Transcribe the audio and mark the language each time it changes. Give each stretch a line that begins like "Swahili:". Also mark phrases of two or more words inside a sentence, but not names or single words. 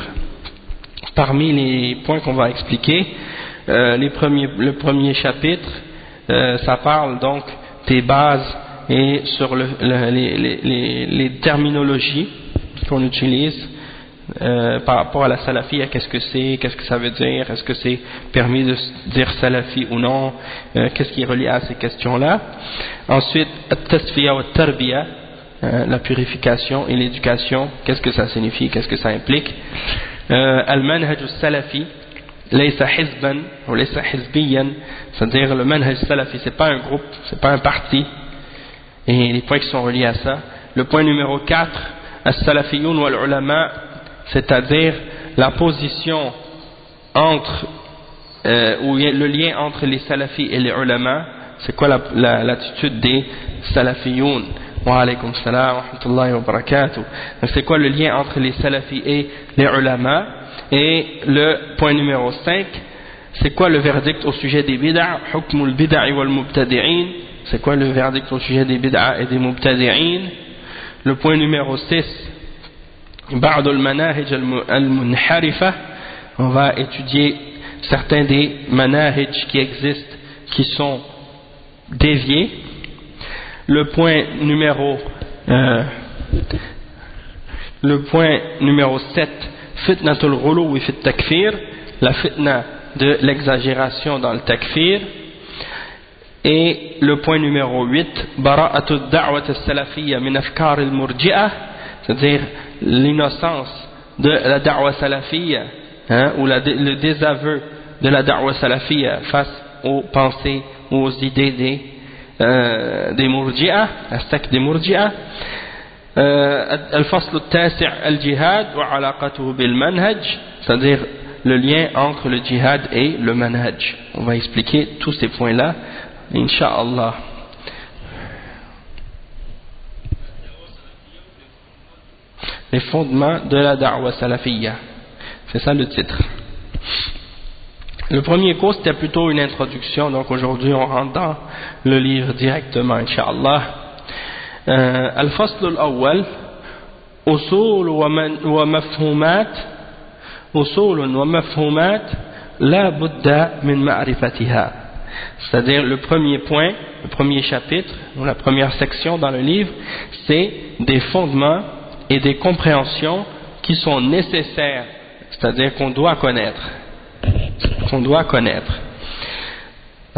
French: Parmi les points qu'on va expliquer, le premier chapitre, ça parle donc des bases et sur les terminologies qu'on utilise par rapport à la salafia, qu'est-ce que ça veut dire, est-ce que c'est permis de dire salafi ou non, qu'est-ce qui est relié à ces questions-là. Ensuite,
Arabic: التصفية والتربية,
French: la purification et l'éducation, qu'est-ce que ça signifie, qu'est-ce que ça implique.
Arabic: المنهج السلفي ليس حزبا ou ليس حزبيا,
French: c'est-à-dire le
Arabic: منهج سلفي,
French: c'est pas un groupe, c'est pas un parti, et les points qui sont reliés à ça. Le point numéro 4,
Arabic: السلفيون والعلماء,
French: c'est-à-dire la position entre ou le lien entre les salafis et les ulama. C'est quoi l'attitude des salafiyoun?
Arabic: وعليكم السلام ورحمة الله وبركاته.
French: Donc c'est quoi le lien entre les salafis et les ulama? Et le point numéro 5, c'est quoi le verdict au sujet des bid'a?
Arabic: حكم البدعة والمبتدعين,
French: c'est quoi le verdict au sujet des bid'a et des mubtadi'in? Le point numéro 6,
Arabic: بعض المناهج المنحرفة,
French: on va étudier certains des manahij qui existent, qui sont déviés. Le point numéro 7,
Arabic: فتنة الغلو في التكفير,
French: la fitna de l'exagération dans le takfir. Et le point numéro 8,
Arabic: براءة الدعوة السلفية من أفكار المرجئة,
French: c'est-à-dire l'innocence de la
Arabic: دعوة سلفية,
French: ou le désaveu de la
Arabic: دعوة سلفية
French: face aux pensées, aux idées des murji'ah, la secte des murji'ah.
Arabic: الفصل التاسع الجهاد وعلاقته بالمنهج,
French: c'est-à-dire le lien entre le djihad et le manhaj. On va expliquer tous ces points-là Inch'Allah. Les fondements de la
Arabic: دعوة سلفية,
French: c'est ça le titre. Le premier cours c'était plutôt une introduction, donc aujourd'hui on rentre dans le livre directement Inch'Allah.
Arabic: الفصل الأول أصول ومفاهيم لا بد من معرفتها.
French: C'est-à-dire le premier point, le premier chapitre, ou la première section dans le livre, c'est des fondements et des compréhensions qui sont nécessaires, c'est-à-dire qu'on doit connaître.